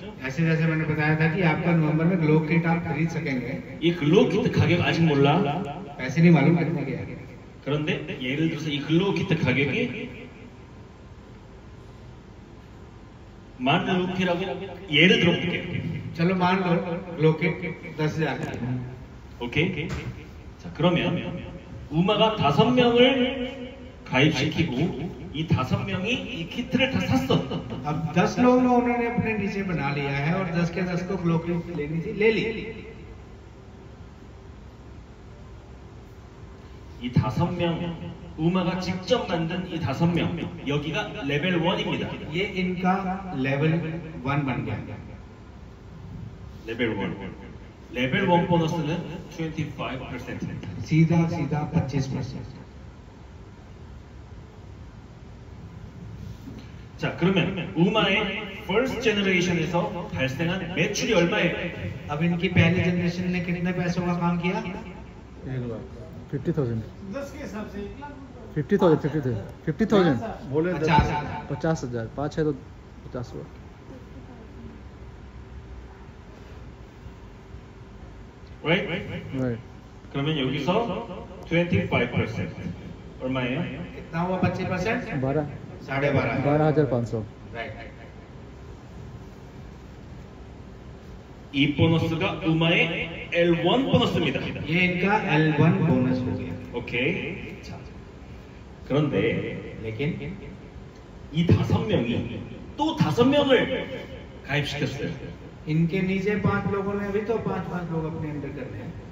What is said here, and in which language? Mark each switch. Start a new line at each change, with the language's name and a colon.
Hindi: ऐसे जैसे मैंने बताया था कि आपका नवंबर में ग्लो किट आप खरीद सकेंगे।
Korean: 이 글로우 키트 가격 아직 몰라.
Hindi: पैसे नहीं मालूम कितने के हैं।
Korean: 그런데 예를 들어서 이 글로우 키트 가격이 10,000루피라고 예를 들어볼게요.
Hindi: चलो मान लो ग्लो किट 10,000 की है।
Korean: 오케이? 자, 그러면 우마가 5명을 가입시키고 이 5명이 이 키트를 다 샀어.
Hindi: अब 10 लोगों को उन्होंने अपने नीचे बना लिया है और 10 के 10 को ग्लो किट लेनी थी, ले ली।
Korean: 이 5명 우마가 직접 만든 이 5명 여기가 레벨 1입니다.
Hindi: ये इनका लेवल 1 बन गया।
Korean: 레벨 1. 레벨 1 보너스는 25%입니다.
Hindi: सीधा सीधा 25%।
Korean: 자, 그러면 우마의
English: first generation
Korean: 에서 발생한 매출이 얼마예요?
Hindi: अब इनकी पहली जनरेशन ने कितने पैसों का काम किया? 50,000। 10 के हिसाब से 50,000 बोले 50,000। 50,000, 5 है तो 50 हुआ।
English: Right?
Korean: 그러면 여기서 25% 얼마예요?
Hindi: कितना हुआ? 25%? 12 12,500। 12,500।
English: Right.
Korean: 이 보너스가 우마의 L1 보너스입니다.
Hindi: ये इनका L1 बोनस हो गया।
Korean: 오케이. 자, 그런데
Hindi: लेकिन
Korean: 이 5명이 또 5명을 가입시켰어요.
Hindi: इनके नीचे 5 लोगों ने भी तो 5 लोग अपने अंडर करने हैं।